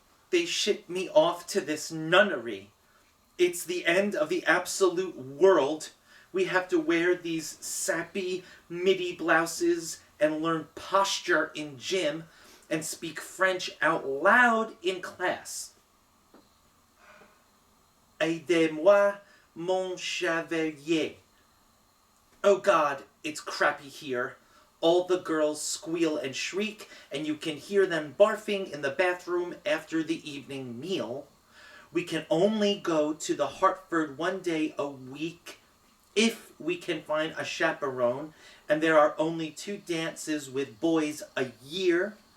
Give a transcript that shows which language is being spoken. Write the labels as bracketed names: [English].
[English] They shipped me off to this nunnery. It's the end of the absolute world. We have to wear these sappy midi blouses and learn posture in gym and speak French out loud in class. [French] Aidez-moi, mon chevalier. [English] Oh God, it's crappy here. All the girls squeal and shriek, and you can hear them barfing in the bathroom after the evening meal. We can only go to the Hartford one day a week if we can find a chaperone, and there are only 2 dances with boys a year.